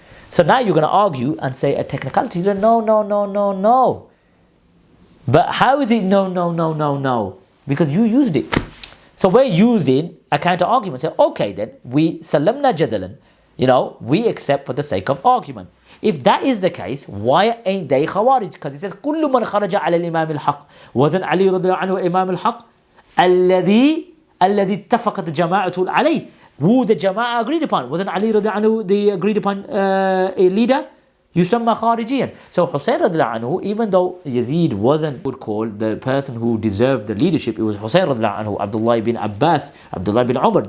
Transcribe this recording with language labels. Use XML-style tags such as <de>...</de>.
<en>So now you're going to argue and say a technicality. No. But how is it no? Because you used it. So we're using a counter argument. Say, okay then, we</en> <ar>salamna jadalan,</ar> <en>we accept for the sake of argument. If that is the case, why ain't they Khawarij? Because it says,</en> <ar>كل من خرج على الإمام الحق.</ar> <en>Wasn't Ali</en> <ar>رضي الله عنه إمام الحق? الذي اتفقت جماعته عليه.</ar> <en>Who the Jama'ah agreed upon. Wasn't Ali</en> <ar>رضي الله عنه</ar> <en>the agreed upon leader?</en> <ar>يسمى خارجيا.</ar> <en>So Hussein</en> <ar>رضي الله عنه,</ar> <en>even though Yazid would call the person who deserved the leadership, it was Hussein رضي الله عنه, Abdullah ibn Abbas, Abdullah ibn Umar.</en>